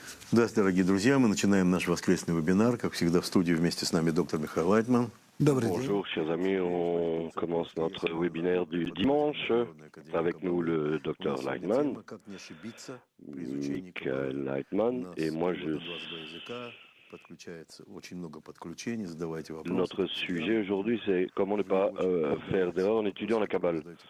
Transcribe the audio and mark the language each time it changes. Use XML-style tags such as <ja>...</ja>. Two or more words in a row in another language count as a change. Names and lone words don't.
<ru>Здравствуйте, дорогие друзья. Мы начинаем наш воскресный вебинар. Как всегда, в студии вместе с нами доктор Михаил Лайтман.</ru> <fr>Bonjour chers amis, on commence notre webinaire du dimanche avec nous le docteur Leitman, Michael Leitman, et moi Notre sujet aujourd'hui c'est comment ne pas faire d'erreur en étudiant la Kabbale.</fr>